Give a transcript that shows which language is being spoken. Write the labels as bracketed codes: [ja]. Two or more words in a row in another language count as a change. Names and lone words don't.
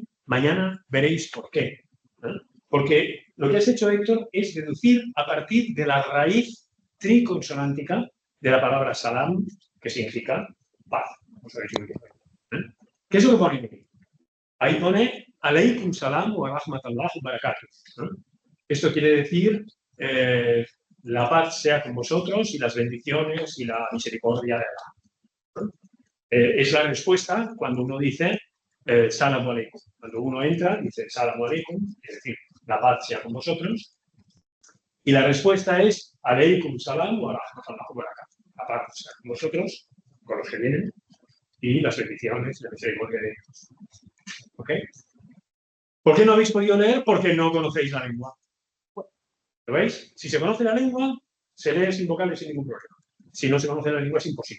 [es] Mañana veréis por qué. Porque lo que has hecho, Héctor, es deducir a partir de la raíz triconsonántica de la palabra salam, que significa paz. Os habéis oído. ¿Qué es lo que pone aquí? Ahí pone [ar] عليكم السلام ورحمة الله وبركاته. [es] Esto quiere decir la paz sea con vosotros y las bendiciones y la misericordia de Allah. Es la respuesta cuando uno dice [ar] سلام عليكم. [es] Cuando uno entra, dice [ar] سلام عليكم, [es] es decir, la paz sea con vosotros. Y la respuesta es [ar] عليكم السلام ورحمة الله وبركاته. [es] La paz sea con vosotros, con los que vienen, y las bendiciones y la misericordia de Dios. ¿Ok? ¿Por qué no habéis podido leer? Porque no conocéis la lengua. ¿Lo veis? Si se conoce la lengua, se lee sin vocales sin ningún problema. Si no se conoce la lengua, es imposible.